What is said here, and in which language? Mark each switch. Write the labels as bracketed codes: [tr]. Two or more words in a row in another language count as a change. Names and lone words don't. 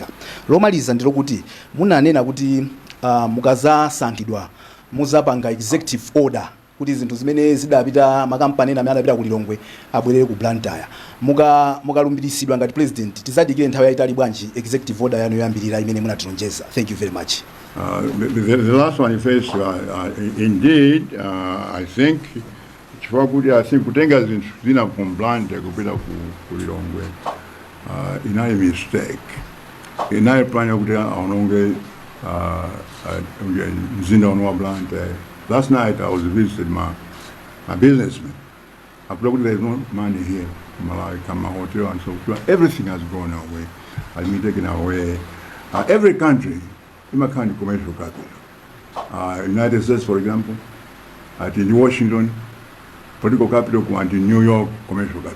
[ny] Lomaliza ndilokuti munanena kuti mukazasankhidwa muzapanga [en] executive order [ny] kuti zinthu zimene zidapita makampani amene adapita ku Lilongwe abwerere ku Blantyre. Mukalumbiritsidwa ngati president tizadikire nthawi yayitali bwanji executive order yanu yoyambirira imene munatilonjeza. [en] Thank you very much. The last one first, indeed, I think [ny] kutenga zinthu zina [en] from Blantyre [ny] kupita ku Lilongwe inali [en] mistake. [ny] Inali plan yakuti aononge mzinda wa Blantyre. [en] Last night I was visiting my businessman. I thought there's no money here in Malawi, my hotel and so forth. Everything has gone away, has been taken away. Every country, in my country, commercial capital. United States, for example, in Washington, political capital, and in New York, commercial capital.